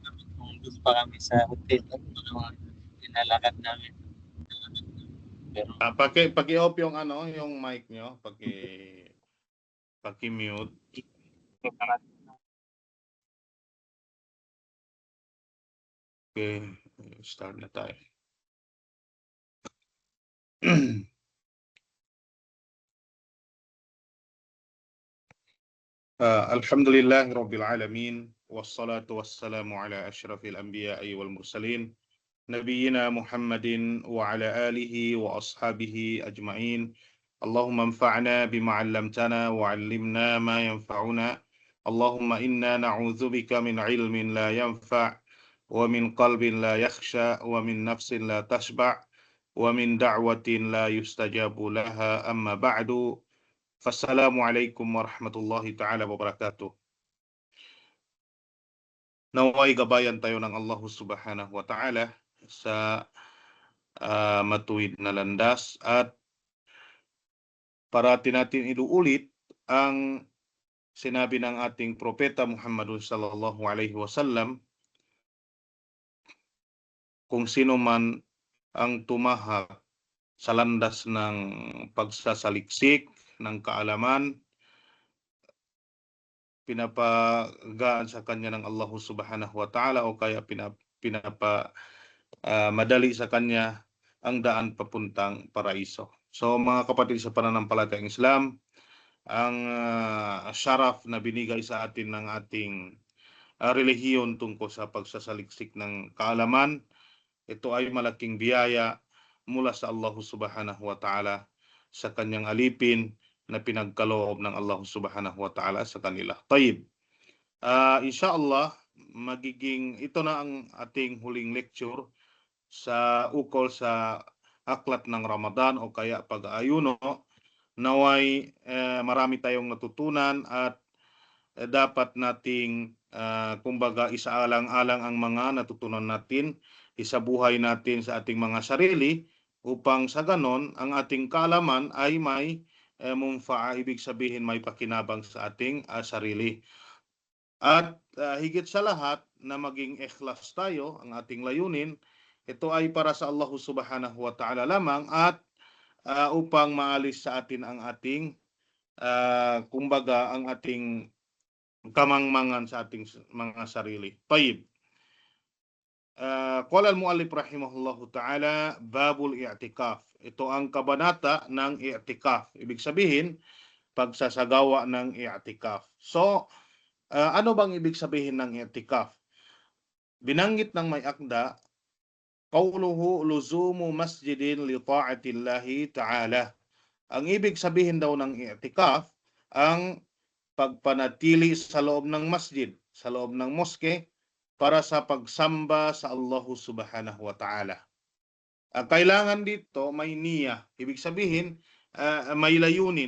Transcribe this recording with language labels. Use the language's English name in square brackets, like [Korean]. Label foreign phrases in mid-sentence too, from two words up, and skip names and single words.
[Filipino] Doon pa kami sa hotel. Tinalakad namin. Pero Paki-off yung ano, yung mic nyo, paki-mute. Okay, start na tayo. [Arabic] الحمد لله رب العالمين، والصلاة والسلام على أشرف الأنبياء والمرسلين، نبينا محمد وعلى آله وأصحابه أجمعين. اللهم انفعنا بما علمتنا وعلمنا ما ينفعنا. اللهم إنا نعوذ بك من علم لا ينفع ومن قلب لا يخشع ومن نفس لا تشبع ومن دعوة لا يستجاب لها، أما بعد. فالسلام عليكم ورحمة الله تعالى وبركاته. [Filipino] Naway gabayan tayo ng Allah [Arabic] سبحانه وتعالى [Filipino] sa matuwid na landas at parati natin inuulit ang sinabi ng ating propeta Muhammad [Arabic] صلى الله عليه وسلم, [Filipino] kung sino man ang tumahak sa landas ng pagsasaliksik ng kaalaman, pinapagaan sa kanya ng Allah [Arabic] سبحانه وتعالى [Filipino] o kaya madali sa kanya ang daan papuntang paraiso. So mga kapatid sa pananampalatayang Islam, ang syaraf na binigay sa atin ng ating relihiyon tungkol sa pagsasaliksik ng kaalaman, ito ay malaking biyaya mula sa Allah [Arabic] سبحانه وتعالى [Filipino] sa kanyang alipin na pinagkaloob ng Allah [Arabic] سبحانه وتعالى [Filipino] sa kanila. Tayyib. Inshallah, ito na ang ating huling lecture sa ukol sa aklat ng Ramadan o kaya pag-aayuno. Naway marami tayong natutunan at dapat nating kumbaga isaalang-alang ang mga natutunan natin, isabuhay natin sa ating mga sarili upang sa ganon ang ating kaalaman ay may munfa'a, ibig sabihin may pakinabang sa ating sarili. At higit sa lahat na maging ikhlas tayo, ang ating layunin, ito ay para sa Allah [Arabic] سبحانه وتعالى [Filipino] lamang at upang maalis sa atin ang ating kumbaga ang ating kamangmangan sa ating mga sarili. Tayyib. [Arabic] قال المؤلف رحمه الله تعالى، باب الاعتكاف. [Filipino] Ito ang kabanata ng i'tikaf. Ibig sabihin, pagsasagawa ng i'tikaf. So, ano bang ibig sabihin ng i'tikaf? Binanggit ng may akda, [Arabic] قوله لزوم مسجد لطاعة الله تعالى. [Filipino] Ang ibig sabihin daw ng i'tikaf, ang pagpanatili sa loob ng masjid, sa loob ng moske, para sa pagsamba sa Allah [Arabic] سبحانه وتعالى. [Filipino] Kailangan dito may niya. Ibig sabihin, may layunin.